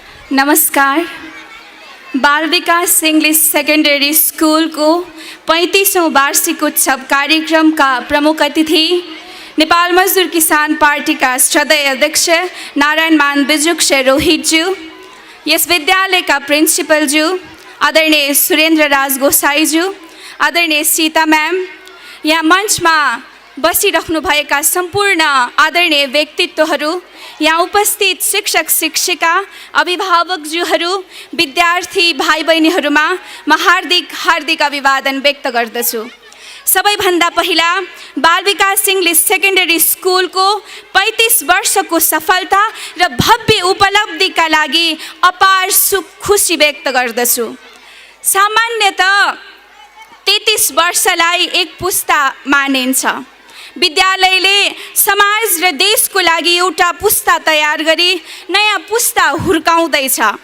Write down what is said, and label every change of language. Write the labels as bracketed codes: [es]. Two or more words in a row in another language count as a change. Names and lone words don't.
[ne] नमस्कार। बाल विकास इंग्लिश सेकेंडरी स्कूल को 35वां वार्षिक उत्सव कार्यक्रम का प्रमुख अतिथि नेपाल मजदूर किसान पार्टी का श्रद्धेय अध्यक्ष नारायण मान बिजुक रोहित ज्यू, यस विद्यालय का प्रिंसिपल ज्यू आदरणीय सुरेन्द्र राज गोसाई ज्यू, आदरणीय सीता मैम, यहाँ मंच में बसिरहनुभएका सम्पूर्ण आदरणीय व्यक्तित्वहरू, यहाँ उपस्थित शिक्षक शिक्षिका अभिभावकज्यूहरू, विद्यार्थी भाइ बहिनीहरूमा म हार्दिक अभिवादन व्यक्त गर्दछु। सबैभन्दा पहिला बाल विकास इंग्लिश सेकेंडरी स्कूल को 35 वर्षको सफलता र भव्य उपलब्धिका लागि अपार सुख खुशी व्यक्त गर्दछु। सामान्यतः 33 वर्षलाई एक पुस्ता मानिन्छ। विद्यालयले समाज र देशको लागि एउटा पुस्ता तयार गरी नयाँ पुस्ता हुर्काउँदैछ।